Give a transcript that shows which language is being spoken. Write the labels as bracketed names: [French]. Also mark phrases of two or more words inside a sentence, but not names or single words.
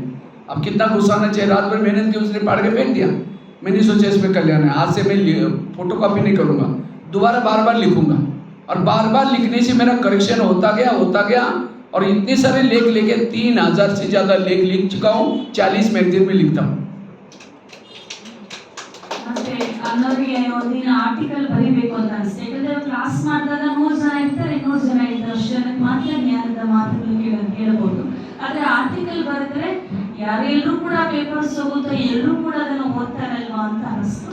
[Hindi] अब कितना गुस्सा आना चाहिए, रात भर मेहनत की, उसने फाड़ के फेंक दिया। मैंने सोचा इसमें कल्याण है, आज से मैं फोटो कॉपी नहीं करूँगा, दोबारा बार बार लिखूंगा। और बार बार लिखने से मेरा करेक्शन होता गया और इतने सारे लेख लेके 3000 से ज़्यादा लेख लिख चुका हूँ, 40 मैगजीन में लिखता हूँ। [Kannada] ಮತ್ತೆ ಅನ್ನೋರಿಗೆ ಒಂದಿನ ಆರ್ಟಿಕಲ್ ಬರೀಬೇಕು ಅಂತ ಅನಿಸ್ತು. ಯಾಕಂದ್ರೆ ಕ್ಲಾಸ್ ಮಾಡಿದಾಗ 100 ಜನ ಇರ್ತಾರೆ, 100 ಜನ ಇರ್ತಾರೆ, ಅಷ್ಟು ಜನಕ್ಕೆ ಮಾತ್ರ ಜ್ಞಾನದ ಮಾತುಗಳು ಕೇಳಬಹುದು. ಆದ್ರೆ ಆರ್ಟಿಕಲ್ ಬರೆದ್ರೆ ಯಾರೆಲ್ಲರೂ ಕೂಡ ಪೇಪರ್ಸ್ ಹೋಗುತ್ತೋ ಎಲ್ಲರೂ ಕೂಡ ಅದನ್ನು ಓದ್ತಾರಲ್ವಾ ಅಂತ ಅನಿಸ್ತು.